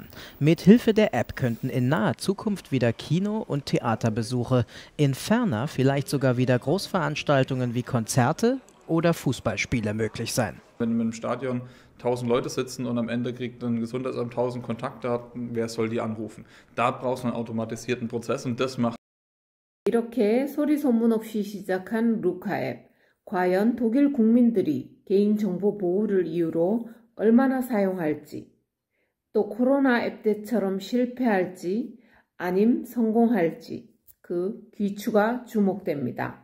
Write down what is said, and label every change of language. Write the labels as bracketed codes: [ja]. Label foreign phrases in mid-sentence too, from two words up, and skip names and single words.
[de] Mit Hilfe der App könnten in naher Zukunft wieder Kino- und Theaterbesuche, in ferner vielleicht sogar wieder Großveranstaltungen wie Konzerte oder Fußballspiele möglich sein. Wenn in einem Stadion 1000 Leute sitzen und am Ende kriegt ein Gesundheitsamt 1000 Kontaktdaten, wer soll die anrufen? Da brauchst du einen automatisierten Prozess und das macht. [ko] 이렇게 소리 소문 없이 시작한 루카 앱. 과연 독일 국민들이 개인정보 보호를 이유로 얼마나 사용할지, 또 코로나 앱 때처럼 실패할지, 아님 성공할지 그 귀추가 주목됩니다.